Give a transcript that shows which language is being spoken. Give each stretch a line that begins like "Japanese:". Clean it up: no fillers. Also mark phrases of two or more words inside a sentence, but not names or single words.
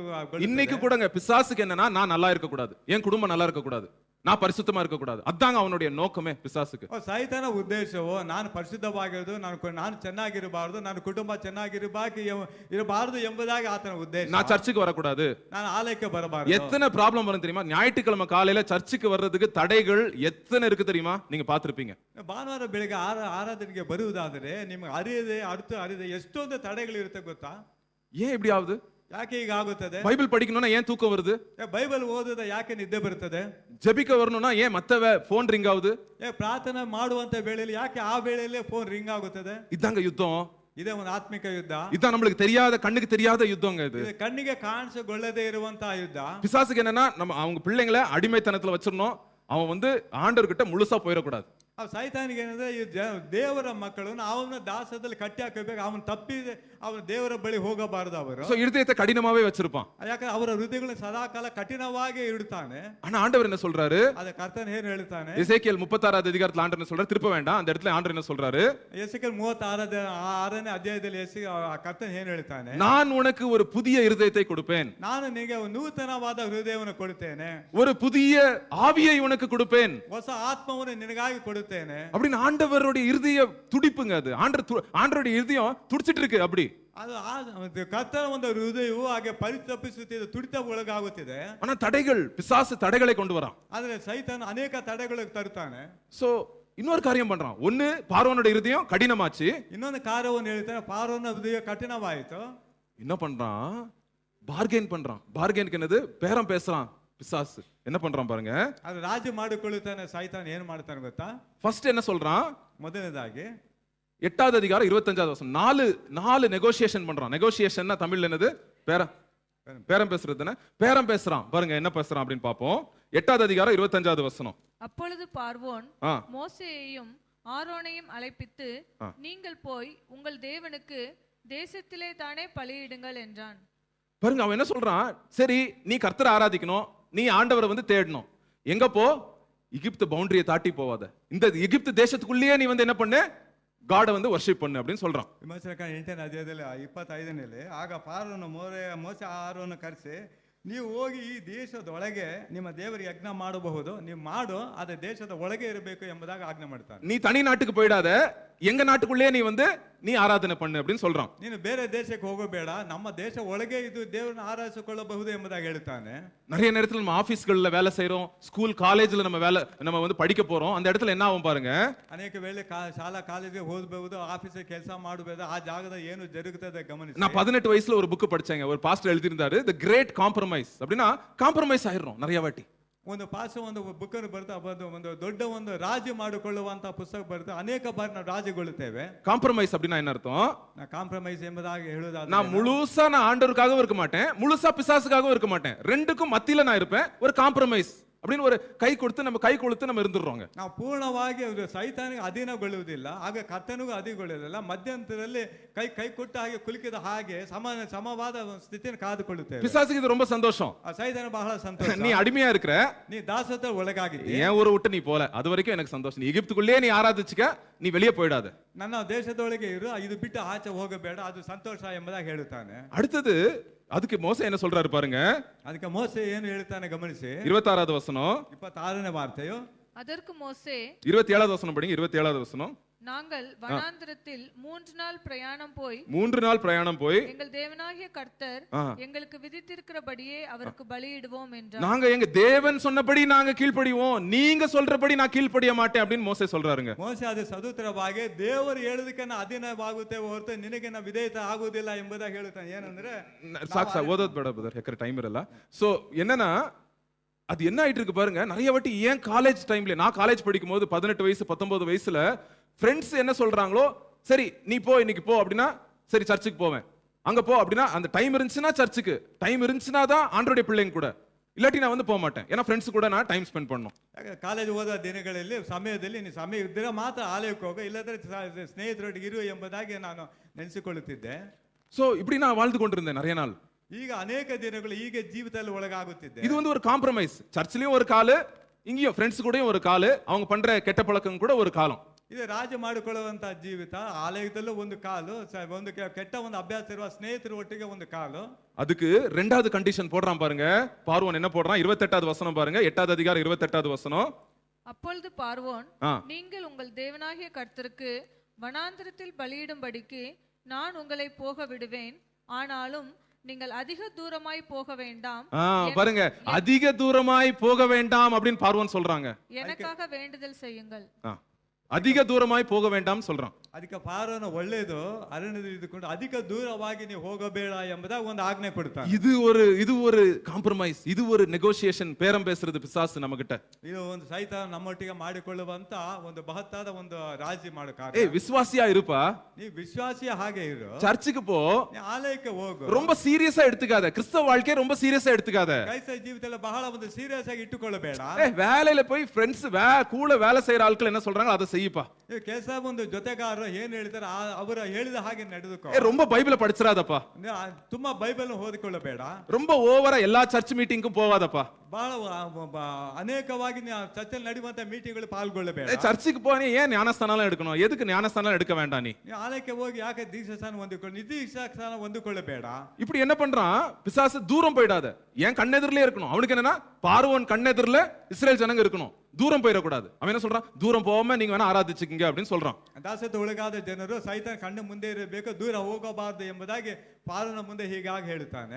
Tamil: இன்னைக்கு கூடங்க பிசாசுக்கு என்னன்னா, நான் நல்லா இருக்க கூடாது, என் குடும்பம் நல்லா இருக்க கூடாது, நான் பரிசுத்தமா இருக்க கூடாது. அதாங்க அவனுடைய நோக்கமே பிசாசுக்கு.
Kannada: ಸೈತಾನ ಉದ್ದೇಶವು ನಾನು ಪರಿಶುದ್ಧವಾಗಿರೋದು, ನಾನು ಚೆನ್ನಾಗಿರಬಾರದು, ನನ್ನ ಕುಟುಂಬ ಚೆನ್ನಾಗಿರಬಾರದು ಎಂಬುದಾಗಿ ಆತನ ಉದ್ದೇಶ.
Tamil: நான் சர்ச்சுக்கு வரக்கூடாது,
Kannada: ನಾನು ಆಲಯಕ್ಕೆ ಬರಬಾರದು.
Tamil: எத்தனை ப்ராப்ளம் வரும் தெரியுமா? ஞாயிற்றுக்கிழமை காலையில சர்ச்சுக்கு வர்றதுக்கு தடைகள் எத்தனை இருக்கு தெரியுமா? நீங்க பாத்திருப்பீங்க.
Kannada: ಭಾನುವಾರ ಬೆಳಿಗ್ಗೆ ಆರಾಧನೆಗೆ ಬರುವುದಾದರೆ ನಿಮಗೆ ಅರಿಯದೆ ಎಷ್ಟೊಂದು ತಡೆಗಳು ಇರುತ್ತೆ ಗೊತ್ತಾ?
Tamil: ஏன் இப்படி ஆகுது?
Kannada: ಯಾಕೆ ಈಗ ಆಗುತ್ತದೆ?
Tamil: பைபிள் படிக்கணும்னா ஏன் தூக்கம் வருது?
Kannada: ಬೈಬಲ್ ಓದುದ ಯಾಕೆ ನಿದ್ದೆ ಬರುತ್ತದೆ?
Tamil: ஜெபிக்க வரணும்னா ஏன் மத்த போன் ரிங் ஆகுது?
Kannada: ಪ್ರಾರ್ಥನೆ ಮಾಡುವಂತ ವೇಳೆಯಲ್ಲಿ ಯಾಕೆ ಆ ವೇಳೆಯಲ್ಲೇ ಫೋನ್ ರಿಂಗ್ ಆಗುತ್ತದೆ?
Tamil: இதாங்க யுத்தம்.
Kannada: ಇದೇ ಒಂದು ಆತ್ಮಿಕ ಯುದ್ಧ.
Tamil: இதான் நம்மளுக்கு தெரியாத, கண்ணுக்கு தெரியாத யுத்தங்க இது.
Kannada: ಕಣ್ಣಿಗೆ ಕಾಣಿಸಿಕೊಳ್ಳದೆ ಇರುವಂತಹ ಯುದ್ಧ.
Tamil: பிசாசுக்கு என்னன்னா, நம்ம அவங்க பிள்ளைங்களை அடிமைத்தனத்துல வச்சிரணும், அவன் வந்து ஆண்டவர்கிட்ட முழுசா போயிடக்கூடாது.
Kannada: ಸೈತಾನಿಗೆ ಏನಂದ್ರೆ ಈ ದೇವರ ಮಕ್ಕಳು ಅವನ ದಾಸದಲ್ಲಿ ಕಟ್ಟಿ ಹಾಕಬೇಕು, ಅವನು ತಪ್ಪಿದೆ ಅವನು ದೇವರ ಬಳಿ ಹೋಗಬಾರದು. ಅವರು
Tamil: இருதயத்தை கடினமாவே வச்சிருப்பான்.
Kannada: ಯಾಕಂದ್ರೆ ಅವರ ಹೃದಯಗಳನ್ನು ಸದಾಕಾಲ ಕಠಿಣವಾಗಿ ಇಡುತ್ತಾನೆ.
Tamil: ஆனா ಆண்டவர் என்ன சொல்றாரு?
Kannada: ಅದ ಕರ್ತನ ಏನು ಹೇಳ್ತಾನೆ?
Tamil: எசேக்கியேல் 36வது அதிகாரத்துல ஆண்டவர் என்ன சொல்றாரு? திருப்ப வேண்டாம், அந்த இடத்துல ஆண்டவர் என்ன சொல்றாரு?
Kannada: ಎಸೆಕಿಯೇಲ್ 36ನೇ ಅಧ್ಯಾಯದಲ್ಲಿ ಕರ್ತನ ಏನು ಹೇಳ್ತಾನೆ?
Tamil: நான் உனக்கு ஒரு புதிய இருதயத்தை கொடுப்பேன்,
Kannada: ನಾನು ನಿನಗೆ ನೂತನವಾದ ಹೃದಯವನ್ನು ಕೊಡುತ್ತೇನೆ,
Tamil: ஒரு புதிய ஆவியை உனக்கு கொடுப்பேன்,
Kannada: ಹೊಸ ಆತ್ಮವನ್ನು ನಿನಗಾಗಿ ಕೊಡುತ್ತೇನೆ.
Tamil: அப்படின்னு ஆண்டவருடைய இருதய துடிப்புங்க அது. ஆண்டவருடைய இருதயம் துடிச்சிட்டு இருக்கு அப்படி.
Kannada: ಅದು ಕರ್ತನ ಒಂದು ಹೃದಯವು ಹಾಗೆ ಪರಿತಪಿಸುತ್ತಿದೆ, ತುಡಿತ ಒಳಗಾಗುತ್ತಿದೆ.
Tamil: ஆனா தடைகள், பிசாசு தடைகளை கொண்டு வரான்.
Kannada: ಆದ್ರೆ ಸೈತಾನ ಅನೇಕ ತಡೆಗಳಿಗೆ ತರುತ್ತಾನೆ.
Tamil: சோ இன்னொரு காரியம் பண்றான். ஒன்னு, பார்வோனுடைய இருதயம் கடினமாச்சு.
Kannada: ಇನ್ನೊಂದು ಕಾರ್ಯವನ್ನು ಹೇಳ್ತಾನೆ, ಪಾರೋನ ಹೃದಯ ಕಠಿಣವಾಯಿತು.
Tamil: என்ன பண்றான்? பார்கெயின் பண்றான். பார்கெயினுக்கு என்னது? பேரம் பேசுறான் பிசாசு. என்ன பண்றான் பாருங்க.
Kannada: ಅದು ರಾಜಿ ಮಾಡಿಕೊಳ್ಳುತ್ತಾನೆ ಸೈತಾನ. ಏನು ಮಾಡ್ತಾನೆ ಗೊತ್ತಾ?
Tamil: ஃபர்ஸ்ட் என்ன சொல்றான்?
Kannada: ಮೊದಲನೇದಾಗಿ
Tamil: 8வது அதிகாரம் 25வது வசனம். நாலு நெகோசியேஷன் பண்றான். நெகோசியேஷன்னா தமிழ்ல என்னது? பேரம் பேசுறது தானே. பேரம் பேசுறான் பாருங்க, என்ன பேசுறான் அப்படின்னு பாப்போம். 8வது அதிகாரம் 25வது வசனம். அப்பொழுது பார்வோன் மோசேயையும் ஆரோனையும் அழைப்பித்து, நீங்கள் போய் உங்கள் தேவனுக்கு தேசத்திலே தானே பலியிடுங்கள் என்றான். பாருங்க, அவன் என்ன சொல்றான்? சரி, நீ கர்த்தரை ஆராதிக்கணும், நீ ஆண்டவரை வந்து தேடணும், எங்க போ? எகிப்து பவுண்டரியை தாட்டி போவாத, இந்த எகிப்து தேசத்துக்குள்ளேயே நீ வந்து என்ன பண்ணு? காட வந்து வர்ஷிப் பண்ணு அப்படின்னு சொல்றான்.
Kannada: ವಿಮೋಚನಕಾಂಡ 8ನೇ ಅಧ್ಯಾಯದಲ್ಲಿ 25ನೇಲಿ ಆಗ ಫಾರೋನ ಮೋಸೆ ಆರೋನ ಕರೆಸಿ, ನೀವು ಹೋಗಿ ಈ ದೇಶದೊಳಗೆ ನಿಮ್ಮ ದೇವರಿಗೆ ಯಜ್ಞ ಮಾಡಬಹುದು, ನೀವು ಮಾಡು, ಅದೇ ದೇಶದ ಒಳಗೆ ಇರಬೇಕು ಎಂಬುದಾಗಿ ಆಜ್ಞೆ ಮಾಡ್ತಾನೆ.
Tamil: நீ தனி நாட்டுக்கு போயிடாத, எங்க நாட்டுக்குள்ளே நீ வந்து நீ ஆராதனை பண்ணு அப்படின்னு சொல்றான்.
Kannada: ನೀನು ಬೇರೆ ದೇಶಕ್ಕೆ ಹೋಗಬೇಡ, ನಮ್ಮ ದೇಶ ಒಳಗೆ ಇದು ದೇವರನ್ನ ಆರಾಧಿಸಿಕೊಳ್ಳಬಹುದು ಎಂಬುದಾಗಿ ಹೇಳ್ತಾನೆ.
Tamil: நிறைய நேரத்துல நம்ம ஆபீஸ்கள்ல வேலை செய்றோம்,
English: school college
Tamil: நம்ம வந்து படிக்க போறோம். அந்த இடத்துல என்ன ஆகும் பாருங்க.
Kannada: ಅನೇಕ ವೇಳೆ ಶಾಲಾ ಕಾಲೇಜಿಗೆ ಹೋಗಬಹುದು, ಆಫೀಸ್ ಕೆಲಸ ಮಾಡಬಹುದು, ಆ ಜಾಗದ ಏನು ಜರುಗುತ್ತದೆ ಗಮನಿಸಿ.
Tamil: நான் 18 வயசுல ஒரு புக் படிச்சேங்க. ஒரு பாஸ்டர் எழுதியிருந்தாரு, தி கிரேட் காம்ப்ரமைஸ். அப்படின்னா காம்ப்ரமைஸ் ஆயிடுறோம் நிறைய வாட்டி.
Kannada: ಒಂದು ಒಂದು ಬುಕ್ ಅನ್ನು ಬರ್ತಾ ಒಂದು ದೊಡ್ಡ ಒಂದು ರಾಜಿ ಮಾಡಿಕೊಳ್ಳುವಂತ ಪುಸ್ತಕ ಬರುತ್ತೆ, ಅನೇಕ ಬಾರಿ ನಾವು ರಾಜಿಗೊಳ್ಳುತ್ತೇವೆ.
Tamil: காம்ப்ரமைஸ் அப்படின்னா என்ன அர்த்தம்?
Kannada: ಕಾಂಪ್ರಮೈಸ್ ಎಂಬುದಾಗಿ ಹೇಳುವುದಾದ್ರೆ,
Tamil: நான் முழுசா நான் ஆண்டவருக்காகவும் இருக்க மாட்டேன், முழுசா பிசாசுக்காகவும் இருக்க மாட்டேன், ரெண்டுக்கும் மத்தியில நான் இருப்பேன். ஒரு காம்ப்ரமைஸ் அப்படின்னு ஒரு கை கொடுத்து நம்ம இருந்துடுறோங்க.
Kannada: ನಾವು ಪೂರ್ಣವಾಗಿ ಸೈತಾನಿಗೆ ಅಧೀನಗೊಳ್ಳುವುದಿಲ್ಲ, ಹಾಗೆ ಕರ್ತನಿಗೂ ಅಧೀನಗೊಳ್ಳುವುದಿಲ್ಲ, ಮಧ್ಯಂತರದಲ್ಲಿ ಕೈ ಕೊಟ್ಟ ಹಾಗೆ ಕುಲುಕಿದ ಹಾಗೆ ಸಮವಾದ ಸ್ಥಿತಿಯನ್ನು ಕಾದುಕೊಳ್ಳುತ್ತೇವೆ.
Tamil: பிசாசுக்கு இது ரொம்ப சந்தோஷம்.
Kannada: ಸೈತಾನ ಬಹಳ ಸಂತೋಷ.
Tamil: நீ அடிமையா இருக்கிற,
Kannada: ನೀ ದಾಸತ್ವ ಒಳಗಾಗಿದ್ದಿ,
Tamil: ஏன் ஊரை விட்டு நீ போல, அது வரைக்கும் எனக்கு சந்தோஷம். நீ எகிப்துக்குள்ளே நீ ஆராதிச்சுக்க, நீ வெளியே போயிடாத,
Kannada: ನನ್ನ ದೇಶದೊಳಗೆ ಇರು, ಇದು ಬಿಟ್ಟು ಆಚೆ ಹೋಗಬೇಡ, ಅದು ಸಂತೋಷ ಎಂಬುದಾಗಿ ಹೇಳುತ್ತಾನೆ.
Tamil: அடுத்தது அதுக்கு மோசே என்ன சொல்றாரு பாருங்க.
Kannada: ಅದಕ್ಕೆ ಮೋಸೆ ಏನು ಹೇಳ್ತಾನೆ ಗಮನಿಸಿ.
Tamil: 26வது வசனம்.
Kannada: 26ನೇ ವಾರ್ತೆಯು.
Tamil: அதற்கு மோசே 27வது வசனம் படிங்க. 27வது வசனம். நாங்கள் வனாந்திரத்தில் 3 நாள் பிரயாணம் போய் 3 நாள் பிரயாணம் போய் எங்கள் தேவனாகிய கர்த்தர் ஆ. எங்களுக்கு விதித்திருக்கிறபடியே அவருக்கு பலியிடுவோம் என்றார். நாங்க எங்க தேவன் சொன்னபடி நாங்க கீழ்ப்படிவோம், நீங்க சொல்றபடி நான் கீழ்ப்படிய மாட்டேன் அப்படின்னு மோசே சொல்றாருங்க.
Kannada: ಮೋಸೆ ಅದು ಸದುತ್ತರವಾಗಿ ದೇವರು ಹೇಳೋದಕ್ಕೆ ನಾ ಅಧೀನವಾಗುತ್ತೆ ಹೊರತು ನಿನಗೆ ನಾ ವಿಧೇಯತೆ ಆಗುವುದಿಲ್ಲ ಎಂಬುದಾಗಿ ಹೇಳುತ್ತಾನೆ. ಏನಂದ್ರೆ சாக்ஸா ஓதோத் பேட பதர் எக்கற
Tamil: டைம் இல்ல. சோ என்னன்னா அது என்ன ஆயிட்டு இருக்கு பாருங்க. நிறைய வாட்டி ஏன்
English: college time,
Tamil: நான் காலேஜ் படிக்கும் போது 18 வயசு 19 வயசுல ஃப்ரெண்ட்ஸ் என்ன சொல்றாங்களோ, சரி நீ போ இன்னைக்கு போ அப்படின்னா சரி சர்ச்சுக்கு போவேன், அங்க போ அப்படின்னா அந்த டைம் இருந்துச்சுன்னா சர்ச்சுக்கு, டைம் இருந்துச்சுன்னா தான் ஆண்டவருடைய பிள்ளைங்க கூட, இல்லாட்டி நான் வந்து போக மாட்டேன். ஏன்னா ஃப்ரெண்ட்ஸ் கூட நான்
English: time spend
Tamil: பண்ணணும்.
Kannada: ಕಾಲೇಜ್ ಓದೋ ದಿನಗಳಲ್ಲಿ ಸಮಯದಲ್ಲಿ ನೀನು ಸಮಯ ಇದ್ದರೆ ಮಾತ್ರ ಆಲಯಕ್ಕೆ ಹೋಗೋ, ಇಲ್ಲದ್ರೆ ಸ್ನೇಹಿತರೊಟ್ಟಿಗೆ ಇರು ಎಂಬುದಾಗಿ ನಾನು ನೆನೆಸಿಕೊಳ್ಳುತ್ತಿದ್ದೆ.
Tamil: சோ இப்படி நான் வாழ்ந்து கொண்டிருந்தேன் நிறைய நாள்.
Kannada: ಈಗ ಅನೇಕ ದಿನಗಳು ಹೀಗೆ ಜೀವಿತದಲ್ಲಿ ಒಳಗಾಗುತ್ತಿದ್ದೆ.
Tamil: இது வந்து ஒரு காம்ப்ரமைஸ். சர்ச்லயும் ஒரு காலு, இங்கேயும் ஃப்ரெண்ட்ஸ் கூடயும் ஒரு காலு, அவங்க பண்ற கெட்ட பழக்கம் கூட ஒரு காலம்.
Kannada: ಇದು ರಾಜ ಮಾಡಿಕೊಳ್ಳುವಂತ ಜೀವಿತ, ಆಲಯದಲ್ಲೂ ಒಂದು ಕಾಲು, ಒಂದು ಕೆಟ್ಟ ಒಂದು ಅಭ್ಯಾಸ ಇರುವ ಸ್ನೇಹಿತರ ಒಟ್ಟಿಗೆ ಒಂದು ಕಾಲು.
Tamil: அதுக்கு ரெண்டாவது கண்டிஷன் போடுறான் பாருங்க. பார்வோன் என்ன போடுறான்? 28வது வசனம் பாருங்க, 8வது அதிகாரம் 28வது வசனம். அப்பொழுது பார்வோன், ஆ. நீங்கள் உங்கள் தேவனாகிய கர்த்தருக்கு வனாந்திரத்தில் பலியிடும்படிக்கு நான் உங்களை போக விடுவேன், ஆனாலும் நீங்கள் அதிக தூரமாய் போக வேண்டாம். பாருங்க, அதிக தூரமாய் போக வேண்டாம் அப்படின்னு பார்வோன் சொல்றாங்க. எனக்காக வேண்டுதல் செய்யுங்கள். அதிக தூரமாய் போக வேண்டாம் சொல்றான்.
Kannada: ಅದಕ್ಕೆ ಪಾರೋನ ಒಳ್ಳೆಯದು, ಅರಣ್ಯದಲ್ಲಿ ಇದ್ದುಕೊಂಡು ಅಧಿಕ ದೂರವಾಗಿ ನೀವು ಹೋಗಬೇಡ ಎಂಬುದಾಗಿ ಒಂದು ಆಜ್ಞೆ ಕೊಡ್ತಾನೆ.
Tamil: இது ஒரு காம்ப்ரமைஸ், இது ஒரு நெகோசியேஷன், பேரம் பேசுறது பிசாசு நம்ம கிட்ட.
Kannada: ಇದು ಒಂದು ಸೈತಾನ ನಮ್ಮೊಟ್ಟಿಗೆ ಮಾಡಿಕೊಳ್ಳುವಂತ ಒಂದು ಮಹತ್ತಾದ ಒಂದು ರಾಜಿ ಮಾಡೋ ಕಾರ್ಯ.
Tamil: ஏய் விசுவாசியா இருப்பா,
Kannada: ನೀ ವಿಶ್ವಾಸಿಯ ಹಾಗೆ ಇರು,
Tamil: சர்ச்சுக்கு போ,
Kannada: ನೀ ಆಲಯಕ್ಕೆ ಹೋಗು,
Tamil: ரொம்ப சீரியஸா எடுத்துக்காத, கிறிஸ்தவ வாழ்க்கையை ரொம்ப சீரியஸா எடுத்துக்காத,
Kannada: ಕ್ರೈಸ್ತ ಜೀವಿತದಲ್ಲಿ ಬಹಳ ಒಂದು ಸೀರಿಯಸ್ ಆಗಿ ಇಟ್ಟುಕೊಳ್ಳಬೇಡ.
Tamil: வேலையில போய் ஃப்ரெண்ட்ஸ் கூட வேலை செய்யற ஆட்கள் என்ன சொல்றாங்க அதை செய்யப்பா.
Kannada: ಕೆಲಸ ಒಂದು ಜೊತೆಗಾರರು ಏನ್ ಹೇಳ್ತಾರೆ ಅವರ ಹೇಳಿದ ಹಾಗೆ ನಡೆದುಕೋ.
Tamil: ரொம்ப பைபிளை படிச்சிராதப்பா,
Kannada: ತುಂಬಾ ಬೈಬಲ್ ಓದಿಕೊಳ್ಳಬೇಡ,
Tamil: ரொம்ப ஓவரா எல்லா
English: church meeting
Tamil: போவாதப்பா,
Kannada: ಬಹಳ ಅನೇಕವಾಗಿ ಚರ್ಚಲ್ಲಿ ನಡೆಯುವಂತ ಮೀಟಿಂಗ್ಗಳು ಪಾಲ್ಗೊಳ್ಳಬೇಡ.
Tamil: சர்ச்சுக்கு போனே ஏன் ஞானஸ்தானம் எடுக்கணும்? எதுக்கு ஞானஸ்தானம் எடுக்க வேண்டாம்? நீ
Kannada: ಆಲಯಕ್ಕೆ ಹೋಗಿ ಯಾಕೆ ದೀಕ್ಷಾಸ್ಥಾನ ಹೊಂದಿಕೊಳ್ಳಿ, ದೀಕ್ಷಾಸ್ಥಾನ ಹೊಂದಿಕೊಳ್ಳಬೇಡ.
Tamil: இப்படி என்ன பண்றான் பிசாசு? தூரம் போயிடாத, ஏன் கண்ணெதிரிலே இருக்கணும். அவனுக்கு என்னன்னா பார்வோன் கண்ணெதிரில இஸ்ரேல் ஜனங்க இருக்கணும், தூரம் போயிடக்கூடாது. அவன் என்ன சொல்றான்? தூரம் போகாம நீங்க வேணா ஆராதிச்சுக்கீங்க அப்படின்னு சொல்றான்.
Kannada: ದಾಸತ್ವ ಒಳಗಾದ ಜನರು ಸೈತಾನ ಕಣ್ಣು ಮುಂದೆ ಇರಬೇಕು, ದೂರ ಹೋಗಬಾರದು ಎಂಬುದಾಗಿ ಪಾಲನ ಮುಂದೆ ಹೀಗಾಗಿ ಹೇಳ್ತಾನೆ.